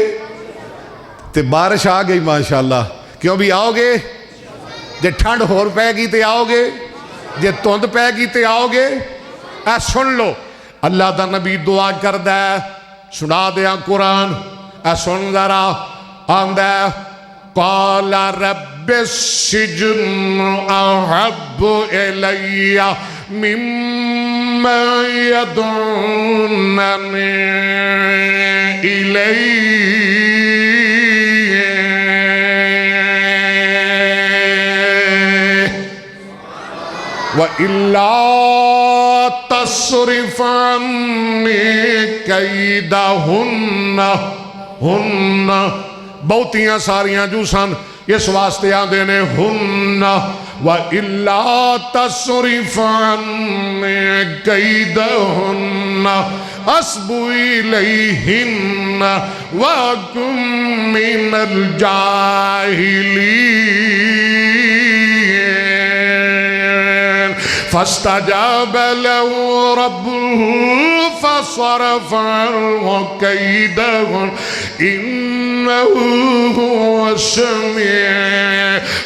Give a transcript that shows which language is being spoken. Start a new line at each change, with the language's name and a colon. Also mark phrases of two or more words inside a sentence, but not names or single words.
Punjabi: تے بارش آ گئی ماشاءاللہ، کیوں بھی آؤ گے؟ جے ٹھنڈ ہور پہ گئی تے آؤ گے؟ جے تند پہ گئی تے آؤ گے؟ اے سن لو اللہ دا نبی دعا کردہ ہے، سنا دیا قرآن، اے سن ذرا آندہ ہے
Arabic: قال رب السجن احب الی مما یدعوننی الیہ وَإِلَّا تَصْرِفْ عَنِّي كَيْدَهُنَّ
Punjabi: ہن بہتیاں ساریاں جو سن اس واسطے آندے نے ہن
Arabic: وَإِلَّا تَصْرِفْ عَنِّي كَيْدَهُنَّ أَصْبُ إِلَيْهِنَّ وَأَكُن مِّنَ الْجَاهِلِينَ فاستجاب له ربه فصرف عنه كيدهن إنه هو السميع